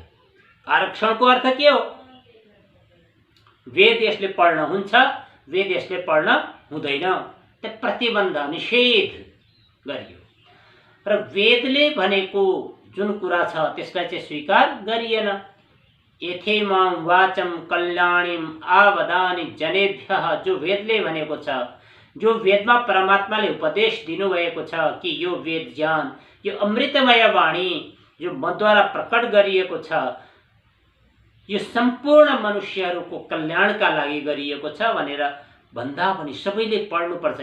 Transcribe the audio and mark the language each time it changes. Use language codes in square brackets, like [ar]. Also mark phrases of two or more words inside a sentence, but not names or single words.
[ne] आरक्षणको अर्थ के हो? वेद यसले पढ्न हुन्छ, वेद यसले पढ्न हुँदैन, त्यो प्रतिबन्ध निषेध गरियो र वेदले भनेको जुन कुरा छ त्यसलाई चाहिँ स्वीकार गरिएन। [sa] यथेमां वाचम कल्याणीम आवदानि जनेभ्यः, [ne] जो वेदले भनेको छ, जो वेदमा परमात्माले उपदेश दिनुभएको छ कि यो वेद ज्ञान, यो अमृतमय वाणी जो मद्वारा प्रकट गरिएको छ, यो सम्पूर्ण मनुष्यहरूको कल्याणका लागि गरिएको छ भनेर भन्दा पनि सबैले पढ्नुपर्छ।